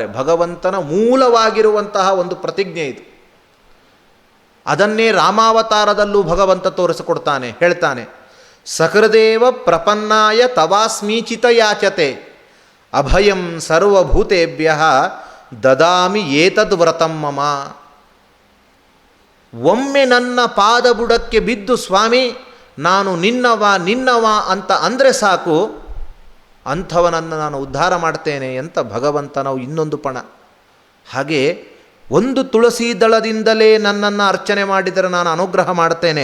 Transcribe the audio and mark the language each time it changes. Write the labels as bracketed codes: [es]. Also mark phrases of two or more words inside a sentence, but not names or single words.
[kn] ಭಗವಂತನ ಮೂಲವಾಗಿರುವಂತಹ ಒಂದು ಪ್ರತಿಜ್ಞೆ ಇದು. ಅದನ್ನೇ ರಾಮಾವತಾರದಲ್ಲೂ ಭಗವಂತ ತೋರಿಸಿಕೊಡ್ತಾನೆ, ಹೇಳ್ತಾನೆ, [sa] ಸಕೃದೇವ ಪ್ರಪನ್ನಾಯ ತವಾಸ್ಮೀಚಿತ ಯಾಚತೆ ಅಭಯಂ ಸರ್ವಭೂತೇಭ್ಯ ದದಾಮಿ ಏತದ್ ವ್ರತಂ ಮಮ. [kn] ಒಮ್ಮೆ ನನ್ನ ಪಾದಬುಡಕ್ಕೆ ಬಿದ್ದು ಸ್ವಾಮಿ ನಾನು ನಿನ್ನವ ಅಂತ ಅಂದರೆ ಸಾಕು, ಅಂಥವನನ್ನು ನಾನು ಉದ್ಧಾರ ಮಾಡ್ತೇನೆ ಅಂತ ಭಗವಂತನ ಇನ್ನೊಂದು ಪಣ. ಹಾಗೆ ಒಂದು ತುಳಸಿ ದಳದಿಂದಲೇ ನನ್ನನ್ನು ಅರ್ಚನೆ ಮಾಡಿದರೆ ನಾನು ಅನುಗ್ರಹ ಮಾಡ್ತೇನೆ.